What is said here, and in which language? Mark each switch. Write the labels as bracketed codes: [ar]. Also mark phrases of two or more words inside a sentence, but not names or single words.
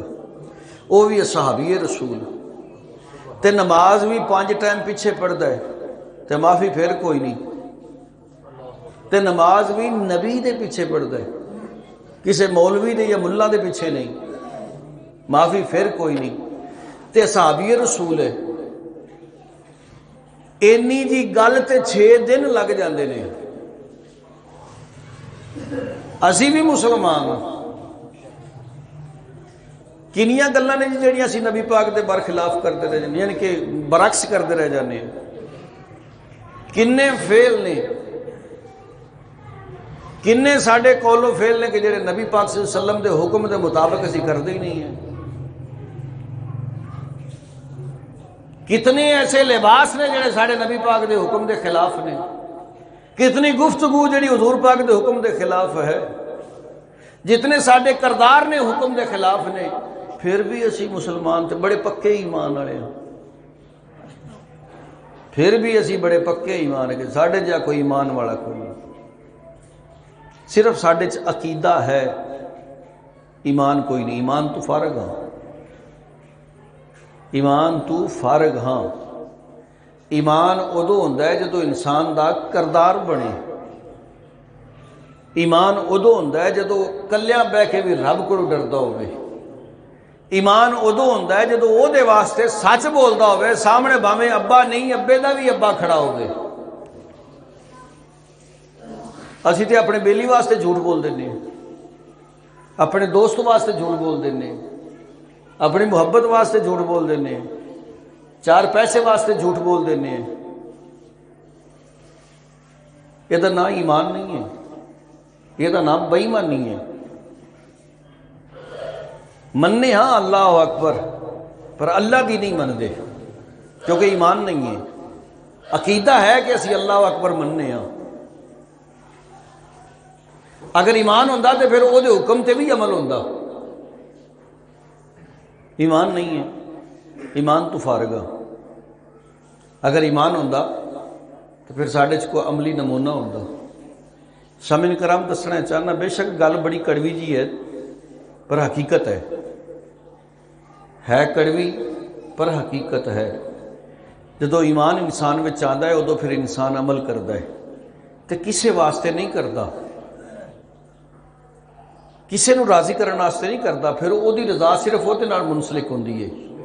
[pa] وہ بھی صحابی رسول تے نماز بھی 5 ٹائم پیچھے پڑھتا ہے تے معافی پھر کوئی نہیں. تے نماز بھی نبی دے پیچھے پڑھتا ہے، کسے مولوی دے یا ملا دے پیچھے نہیں، معافی پھر کوئی نہیں. تے صحابی رسول ہے. اینی جی گل تے 6 دن لگ جاندے نے. اسی بھی مسلمان ہوں. کنیاں گلاں نے جڑیاں اسی نبی پاک دے برخلاف کرتے رہ جانے، یعنی کہ برعکس کرتے رہ جانے. کنے فیل نے، کنے ساڈے کولو فیل نے کہ جڑے نبی پاک صلی اللہ علیہ وسلم دے حکم دے مطابق اسی کرتے ہی نہیں ہیں. کتنے ایسے لباس نے جڑے ساڈے نبی پاک دے حکم دے خلاف نے، کتنی گفتگو جڑی حضور پاک دے حکم دے خلاف ہے، جتنے ساڈے کردار نے حکم دے خلاف نے. پھر بھی اسی مسلمان تے بڑے پکے ایمان والے ہیں. پھر بھی اسی بڑے پکے ایمان ہے. ساڈے جا کوئی ایمان والا کوئی نہیں. صرف ساڈے چ عقیدہ ہے، ایمان کوئی نہیں. ایمان تو فارغ ہاں، ایمان تو فارغ ہاں. ایمان ادو ہوندا ہے جدو انسان دا کردار بنے. ایمان ادو ہوندا ہے جدو کلیاں بہ کے بھی رب کو ڈردا ہوئے. ایمان ادو ہوندا ہے جدو او دے واسطے سچ بولدا ہوئے، سامنے بھاویں ابا نہیں ابے دا بھی ابا کھڑا ہوئے. اسی تے اپنے بیلی واسطے جھوٹ بول دینے، اپنے دوست واسطے جھوٹ بول دینے، اپنی محبت واسطے جھوٹ بول دینے، 4 پیسے واسطے جھوٹ بول دینے. یہ دا نام ایمان نہیں ہے، یہ دا نام بے ایمانی ہے. مننے ہاں اللہ اکبر، پر اللہ دی نہیں من دے کیونکہ ایمان نہیں ہے. عقیدہ ہے کہ اسی اللہ اکبر مننے ہاں. اگر ایمان ہوندا تے پھر وہ حکم تے بھی عمل ہوندا. ایمان نہیں ہے، ایمان تو فارغ ہے. اگر ایمان ہوندا تو پھر ساڈے چ کوئی عملی نمونہ ہوندا. سامعین کرام دسنا چاہنا بے شک گل بڑی کڑوی جی ہے پر حقیقت ہے کڑوی پر حقیقت ہے. جدو ایمان انسان میں آندا ہے ادو پھر انسان عمل کرتا ہے تو کسے واسطے نہیں کرتا، کسے نو راضی کرنے واسطے نہیں کرتا، پھر وہ رضا صرف وہ منسلک ہوندی ہے.